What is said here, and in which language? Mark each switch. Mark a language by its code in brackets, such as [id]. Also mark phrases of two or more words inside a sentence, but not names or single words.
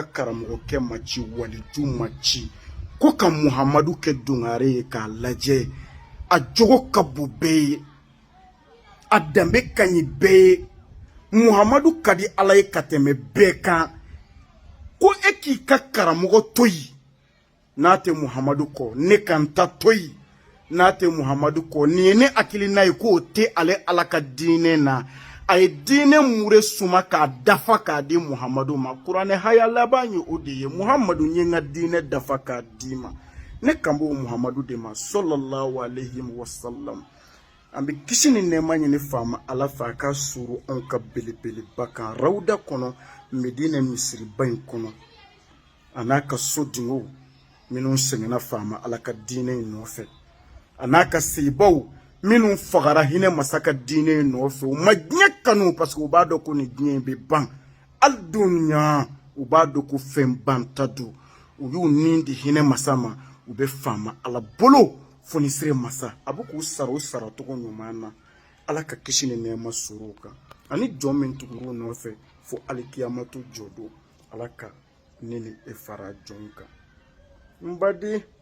[bm] karamɔgɔkɛ ma ci waliju ma ci ko ka muhamadu kɛ dungare ye k'a lajɛ a jogo ka bon bɛɛ ye a danbe ka ɲi bɛɛ ye muhamadu ka di ala ye ka tɛmɛ bɛɛ kan ko e k'i ka karamɔgɔ to yen n'a tɛ muhamadu kɔ ne kan ta to yen n'a tɛ muhamadu kɔ nin ye ne hakilina ye k'o tɛ ale ala ka diinɛ na a ye diinɛ mure suma k'a dafa k'a di muhamadu ma kuranɛ haya laban ye o de ye muhamadu ye n ka diinɛ dafa k'a di ma ne kan b'o muhamadu de ma [ar] صلى الله عليه وسلم [bm] an bɛ kisi ni nɛɛma ɲini faama ala fɛ a ka suru anw ka belebeleba kan rawuda kɔnɔ medina misiriba in kɔnɔ a n'a ka so dingow minnu sɛgɛnna faama ala ka diinɛ in nɔfɛ a n'a ka sebaw minnu fagara hinɛ masa ka diinɛ in nɔfɛ u ma diɲɛ kanu [fr] parce que [bm] u b'a dɔn ko nin diɲɛ in bɛ ban hali don ɲa u b'a dɔn ko fɛn banta don u y'u nin di hinɛ masa ma u bɛ faama ala bolo fonisire masa a bɛ k'u sara o saracogo ɲuman na ala ka kisi ni nɛɛma sɔrɔ o kan ani jɔn min tugura o nɔfɛ fo alikiyamatu jɔ don ala ka ne ni e fara jɔn kan n baden